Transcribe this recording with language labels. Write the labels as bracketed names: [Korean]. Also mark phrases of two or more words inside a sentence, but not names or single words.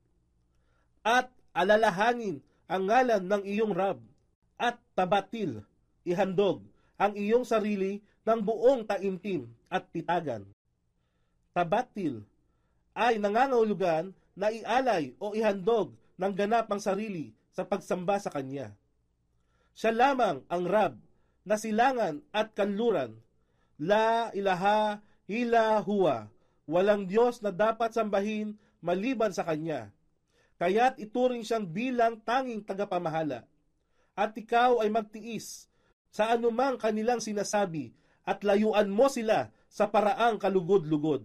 [Filipino] At alalahanin ang ngalan ng iyong Rab, at tabatil, ihandog ang iyong sarili ng buong taimtim at pitagan. Tabatil ay nangangahulugan na ialay o ihandog ng ganap ang sarili sa pagsamba sa Kanya. Siya lamang ang Rab na silangan at kanluran. [Arabic] لا إله إلا هو. [Filipino] Walang Diyos na dapat sambahin maliban sa Kanya. Kaya't ituring siyang bilang tanging tagapamahala. At ikaw ay magtiis sa anumang kanilang sinasabi at layuan mo sila sa paraang kalugod-lugod.